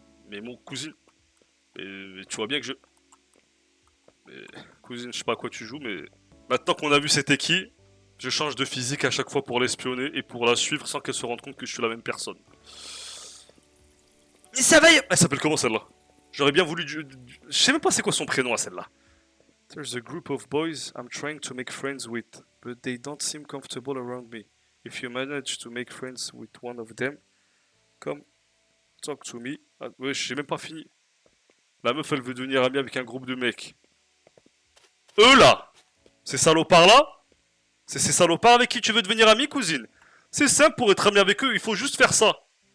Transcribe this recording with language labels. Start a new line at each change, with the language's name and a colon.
French: Mais mon cousine, mais tu vois bien que je... Mais cousine, je sais pas à quoi tu joues, mais... Maintenant qu'on a vu c'était qui, je change de physique à chaque fois pour l'espionner et pour la suivre sans qu'elle se rende compte que je suis la même personne. Mais ça va. Elle s'appelle comment celle-là? J'aurais bien voulu... Je sais même pas c'est quoi son prénom à celle-là.
English: There's a group of boys I'm trying to make friends with, but they don't seem comfortable around me. If you manage to make friends with one of them, come talk to me.
French: Ah, ouais, j'ai même pas fini. La meuf, elle veut devenir amie avec un groupe de mecs. Eux là! Ces salopards là? C'est ces salopards avec qui tu veux devenir ami, cousine? C'est simple, pour être ami avec eux, il faut juste faire ça.